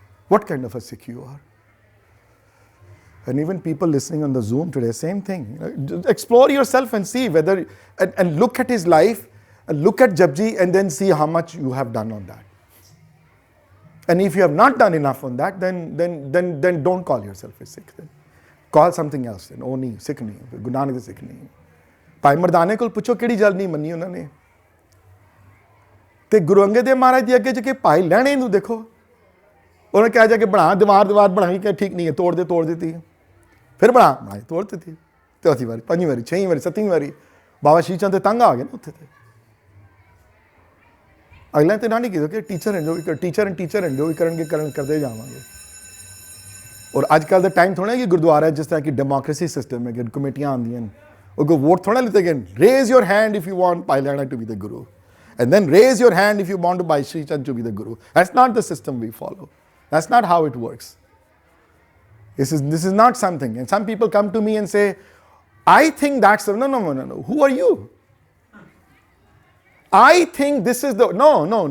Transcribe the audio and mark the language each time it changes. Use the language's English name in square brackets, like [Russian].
[English] What kind of a Sikh you are? And even people listening on the Zoom today, same thing. Just explore yourself and see whether, and look at his life, and look at Japji, and then see how much you have done on that. And if you have not done enough on that, then don't call yourself a Sikh. Then call something else. [Punjabi] Then ਉਹ ਨਹੀਂ, ਸਿੱਖ ਨਹੀਂ, ਗੁਰੂ ਨਾਨਕ ਦੇ ਸਿੱਖ ਨਹੀਂ। ਭਾਈ ਮਰਦਾਨੇ ਕੋਲ ਪੁੱਛੋ ਕਿਹੜੀ ਗੱਲ ਨਹੀਂ ਮੰਨੀ ਉਹਨਾਂ ਨੇ। ਤੇ ਗੁਰੂ ਅੰਗਦ ਦੇਵ ਮਹਾਰਾਜ ਦੀ ਅੱਗੇ ਜਾ ਕੇ ਭਾਈ ਲਹਿਣੇ ਨੂੰ ਦੇਖੋ, ਉਹਨੇ ਕਿਹਾ ਜਾ ਕੇ ਬਣਾ, ਦੀਵਾਰ ਬਣਾਈ ਕਿ ਠੀਕ ਨਹੀਂ ਹੈ, ਤੋੜ ਦਿੱਤੀ। ਫਿਰ ਬਣਾਈ, ਤੋੜ ਦਿੱਤੀ। ਚੌਥੀ ਵਾਰੀ, 5ਵੀਂ ਵਾਰੀ, 6ਵੀਂ ਵਾਰੀ, 7ਵੀਂ ਵਾਰੀ ਬਾਬਾ ਸ਼ੀਸ਼ ਚੰਦ ਤੇ ਤੰਗ ਆ ਗਏ ਨਾ ਉੱਥੇ। ਤੇ ਅਗਲੇ ਤੇ ਨਾ ਨਹੀਂ ਕੀਤਾ ਕਿ ਟੀਚਰ ਐਂਡ ਜੋ ਵੀ ਕਰਨਗੇ ਕਰਦੇ ਜਾਵਾਂਗੇ। ਔਰ ਅੱਜ ਕੱਲ੍ਹ ਦਾ ਟਾਈਮ ਥੋੜ੍ਹਾ ਕਿ ਗੁਰਦੁਆਰਾ ਜਿਸ ਤਰ੍ਹਾਂ ਕਿ ਡੈਮੋਕ੍ਰੇਸੀ ਸਿਸਟਮ ਹੈ ਕਿ ਕਮੇਟੀਆਂ ਆਉਂਦੀਆਂ ਨੇ, ਉਹ ਕੋਈ ਵੋਟ ਥੋੜ੍ਹਾ ਲਿੱਤੇ ਗਏ। [English] Raise your hand if you want Bhai Lehna to be the Guru, And then raise your hand if you want to Bhai Sri Chand to be the Guru. That's not the system we follow. That's not how it works. This is not something. And some people come to me and say, I think that's the... No. Who are you? I think this is the... No.